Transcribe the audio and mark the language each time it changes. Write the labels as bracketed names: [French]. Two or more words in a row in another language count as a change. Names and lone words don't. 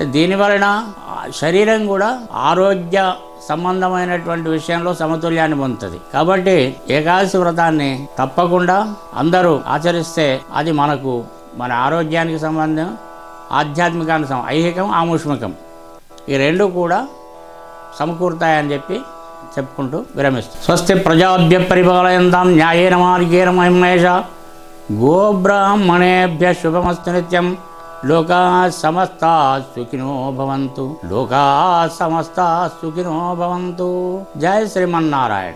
[Telugu] దీని వలన శరీరం కూడా ఆరోగ్య సంబంధమైనటువంటి విషయంలో సమతుల్యాన్ని పొందుతుంది. కాబట్టి ఏకాదశి వ్రతాన్ని తప్పకుండా అందరూ ఆచరిస్తే అది మనకు మన ఆరోగ్యానికి సంబంధం, ఆధ్యాత్మికానికి ఐహికం ఆముష్మికం ఈ రెండు కూడా సమకూరుతాయని చెప్పి చెప్పుకుంటూ విరమిస్తాం. [Sanskrit] స్వస్తి ప్రజాభ్య పరిపాలయంతాం న్యాయేన మార్గేణ మహిమేష గోబ్రాహ్మణేభ్య శుభమస్తు నిత్యం. లోకా సమస్తా సుఖినో భవంతు. లోకా సమస్తా సుఖినో భవంతు. [Telugu] జై శ్రీమన్నారాయణ.